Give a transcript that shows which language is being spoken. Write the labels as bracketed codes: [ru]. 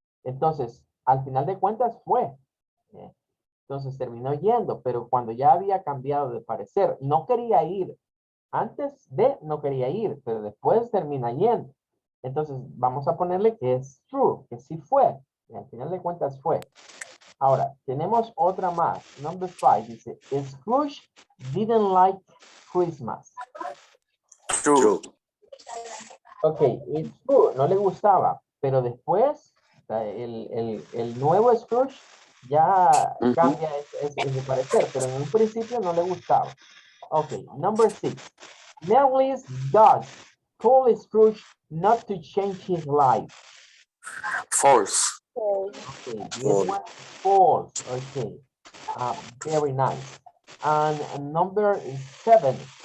[es] Entonces, al final de cuentas fue. Entonces terminó yendo, pero cuando ya había cambiado de parecer, no quería ir. Antes de no quería ir, pero después termina yendo. Entonces, vamos a ponerle que es true, que sí fue. Y al final de cuentas fue. Ahora, tenemos otra más. [en] Number 5 dice, Scrooge didn't like Christmas. True. [es] Ok, [en] it's true, [es] no le gustaba, pero después el nuevo Scrooge ya cambia ese parecer, pero en un principio no le gustaba. [en] Ok, number 6. Nelly's dog told Scrooge not to change his life. False. Okay, this one false. Okay, very nice. And number 7.